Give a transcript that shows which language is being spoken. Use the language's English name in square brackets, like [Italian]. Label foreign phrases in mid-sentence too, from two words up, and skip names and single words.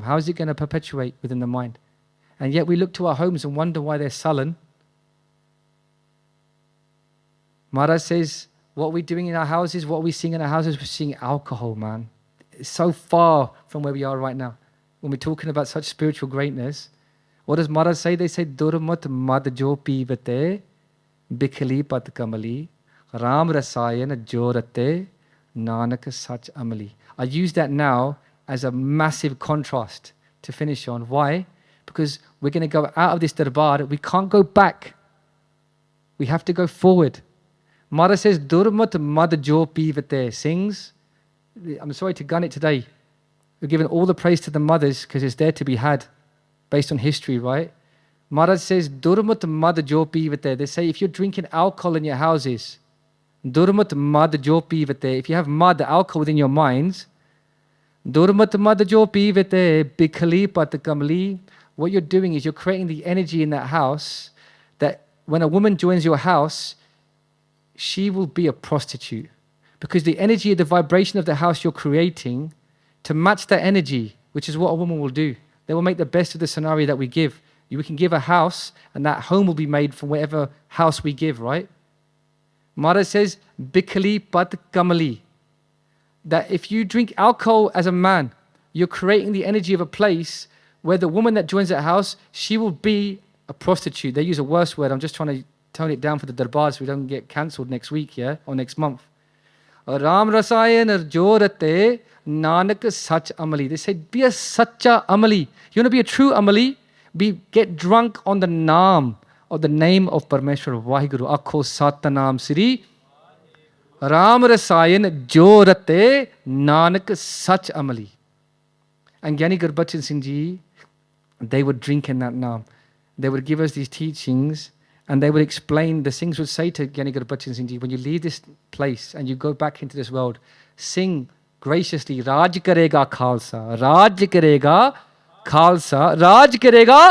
[English] How is it going to perpetuate within the mind? And yet we look to our homes and wonder why they're sullen. Maharaj says, what are we doing in our houses? What are we seeing in our houses? We're seeing alcohol, man. It's so far from where we are right now. When we're talking about such spiritual greatness, what does Maharaj say? They say, [Punjabi] ਦੁਰਮਤਿ ਮਦੁ ਜੋ ਪੀਵਤੇ, ਬਿਖਲੀ ਪਤਿ ਕਮਲੀ, ਰਾਮ ਰਸਾਇਣਿ ਜੋ ਰਤੇ, ਨਾਨਕ ਸਚ ਅਮਲੀ. [English] I use that now as a massive contrast to finish on. Why? Because we're going to go out of this darbar. We can't go back. We have to go forward. Maharaj says, [Punjabi] ਦੁਰਮਤਿ ਮਦੁ ਜੋ ਪੀਵਤੇ, [English] sings. I'm sorry to gun it today. We're giving all the praise to the mothers because it's there to be had based on history, right? Maharaj says, [Punjabi] ਦੁਰਮਤਿ ਮਦੁ ਜੋ ਪੀਵਤੇ. [English] They say if you're drinking alcohol in your houses, [Punjabi] ਦੁਰਮਤਿ ਮਦੁ ਜੋ ਪੀਵਤੇ. [English] If you have mad, alcohol within your minds, [Punjabi] ਦੁਰਮਤਿ ਮਦੁ ਜੋ ਪੀਵਤੇ, ਬਿਖਲੀ ਪਤਿ ਕਮਲੀ. [English] What you're doing is you're creating the energy in that house that when a woman joins your house, she will be a prostitute. Because the energy, the vibration of the house you're creating, to match that energy, which is what a woman will do. They will make the best of the scenario that we give. We can give a house, and that home will be made from whatever house we give, right? Maharaj says, [Punjabi] ਬਿਖਲੀ ਪਤਿ ਕਮਲੀ. [English] That if you drink alcohol as a man, you're creating the energy of a place where the woman that joins that house, she will be a prostitute. They use a worse word. I'm just trying to tone it down for the darbars so we don't get cancelled next week, yeah? Or next month. [Punjabi] ਰਾਮ ਰਸਾਇਣਿ ਜੋ ਰਤੇ ਨਾਨਕ ਸਚ ਅਮਲੀ. [English] They said, be a [Punjabi] ਸੱਚਾ ਅਮਲੀ. [English] You want to be a true amali? Get drunk on the Naam, or the name of Parmeshwar Vaheguru. [Punjabi] ਆਖੋ ਸਤਿ ਨਾਮ ਸ੍ਰੀ. ਰਾਮ ਰਸਾਇਣਿ ਜੋ ਰਤੇ ਨਾਨਕ ਸਚ ਅਮਲੀ. [English] And Giani Gurbachan Singh Ji, they would drink in that Naam. They would give us these teachings. And they would explain, the Singhs would say to Giani Gurbachan Singh Ji, when you leave this place and you go back into this world, sing graciously, [Punjabi] ਰਾਜ ਕਰੇਗਾ ਖ਼ਾਲਸਾ, ਰਾਜ ਕਰੇਗਾ ਖ਼ਾਲਸਾ, ਰਾਜ ਕਰੇਗਾ.